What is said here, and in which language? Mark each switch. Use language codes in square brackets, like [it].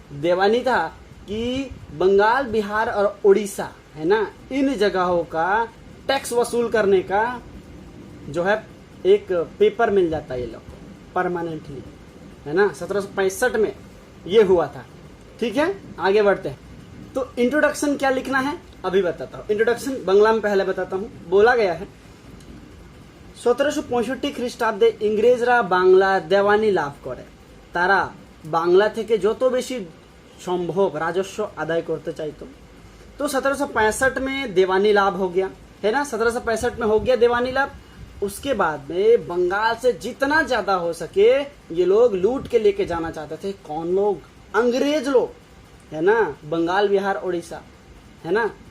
[hi] देवानी था कि बंगाल, बिहार और उड़ीसा, है ना, इन जगहों का टैक्स वसूल करने का जो है एक पेपर मिल जाता है ये लोग परमानेंटली, है ना। 1765 में ये हुआ था, ठीक है। आगे बढ़ते हैं। तो इंट्रोडक्शन क्या लिखना है अभी बताता हूँ। इंट्रोडक्शन बंगला में पहले बताता हूँ। बोला गया है [bn] 1765 খ্রিস্টাব্দে ইংরেজরা বাংলা দেওয়ানি লাভ করে। তারা বাংলা থেকে যত বেশি সম্ভব রাজস্ব আদায় করতে চাইতো। [hi] तो 1765 में देवानी लाभ हो गया, है ना। 1765 में हो गया देवानी लाभ। उसके बाद में बंगाल से जितना ज्यादा हो सके ये लोग लूट के लेके जाना चाहते थे। कौन लोग? अंग्रेज लोग, है ना। बंगाल, बिहार, उड़ीसा, है ना।